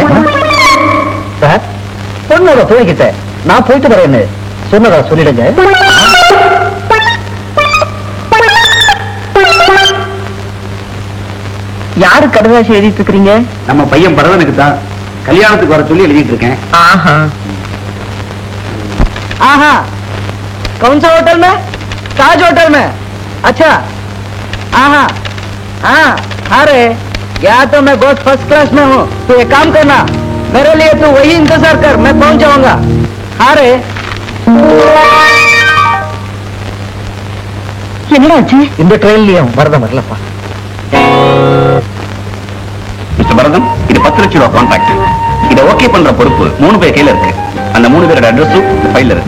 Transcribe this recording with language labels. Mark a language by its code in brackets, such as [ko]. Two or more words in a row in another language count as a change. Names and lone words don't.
[ta] சார், பொண்ணோட துணைக்கிட்ட நான் போயிட்டு வரேன்னு சொன்னதா சொல்லிடுங்க. யாரு கடுதாசி எழுதிட்டு இருக்கிறீங்க? நம்ம பையன் பரதனுக்கு தான் கல்யாணத்துக்கு வர சொல்லி எழுதிட்டு இருக்கேன். ஆஹா [hi] आहा, कौन सा होटल में? ताज होटल में. अच्छा, आहा, हाँ, अरे या तो मैं बहुत [en] first class [hi] में हूँ. तो एक काम करना, मेरे लिए तू वही इंतजार कर, मैं पहुँच जाऊंगा. अरे [ta] என்னடா ஆச்சு? இந்த ட்ரெயின்லயும் பரதம் வரலப்பா. மிஸ்டர் பரதன், இது 10 லட்சம் ரூபாய் கான்ட்ராக்ட். இதை ஓகே பண்ற பொறுப்பு 3 பேர் கையில இருக்கு. அந்த 3 பேரோட அட்ரஸும் இந்த ஃபைல்ல இருக்கு.